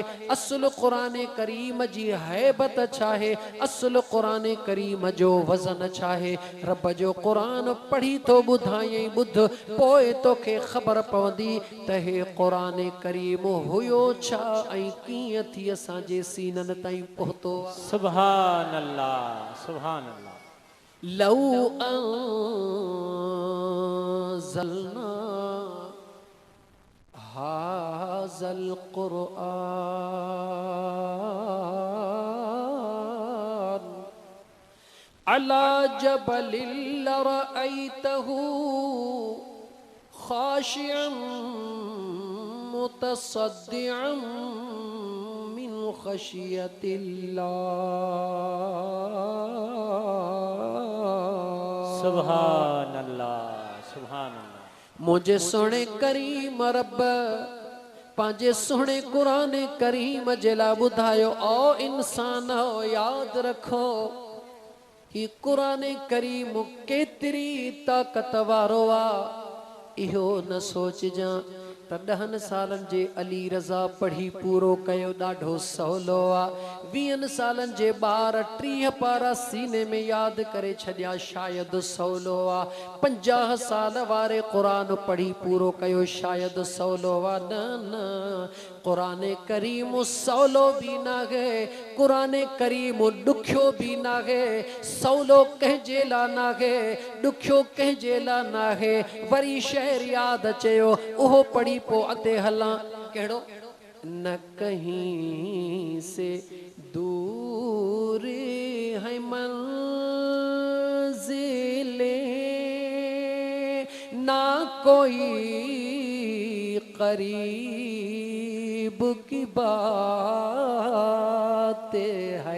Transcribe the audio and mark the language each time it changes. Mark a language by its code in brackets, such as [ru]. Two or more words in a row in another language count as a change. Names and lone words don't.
[sd] असुल क़ुरान करीम जी हैबत छा आहे? असुल क़ुरान करीम जो वज़न छा आहे? रब जो क़ुरान पढ़ी थो ॿुधायई, ॿुध पोइ तोखे ख़बर पवंदी त हे क़ुरान करीम हुयो छा ऐं कीअं थी असांजे सीननि ताईं पहुतो। [ar] سبحان الله سبحان الله. لو أنزلنا هذا القرآن على جبل لرأيته خاشعا متصدعا من خشية الله. سبحان الله سبحان الله. [sd] मुझे सोने करीम रब पांजे सुहणे कुरान करीम जेला बुधायो ओ इंसान हो याद रखो कि कुरान करीम केतरी ताकत वारो आ इहो न सोचजा त 10 सालन जे अली रज़ा पढ़ी पूरो कयो ॾाढो सवलो आ 20 सालन जे ॿार 30 पारा सीने में याद करे छॾिया शायद सवलो आ 50 साल वारे कुरान पढ़ी पूरो कयो शायद सवलो आ न कुरान करीम सवलो भी ना है कुरान करीम दुख्यो भी ना है सवलो कंहिंजे ला ना है दुख्यो कंहिंजे ला ना है वरी शहर याद अचयो उहो पढ़ी पो अते हला केड़ो न [ur] کہیں سے دور ہے منزلیں نہ کوئی قریب کی بات ہے